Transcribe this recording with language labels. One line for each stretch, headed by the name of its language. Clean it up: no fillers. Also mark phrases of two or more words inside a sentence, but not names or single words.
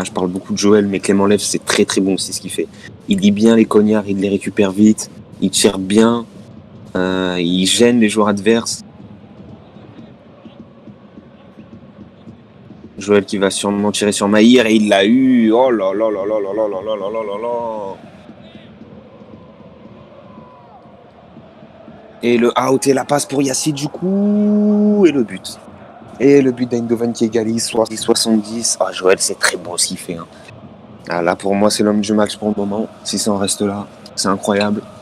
French: Je parle beaucoup de Joël, mais Clément Left, c'est très très bon, c'est ce qu'il fait. Il lit bien les cognards, il les récupère vite, il tire bien, il gêne les joueurs adverses. Joël qui va sûrement tirer sur Maïr et il l'a eu. Oh là là là là là là là là là là là là. Et le out et la passe pour Yassi du coup. Et le but. Et le but d'Eindhoven qui égalise 70. Ah, Joël, c'est très beau ce qu'il fait. Hein. Ah, là, pour moi, c'est l'homme du match pour le moment. Si ça en reste là, c'est incroyable.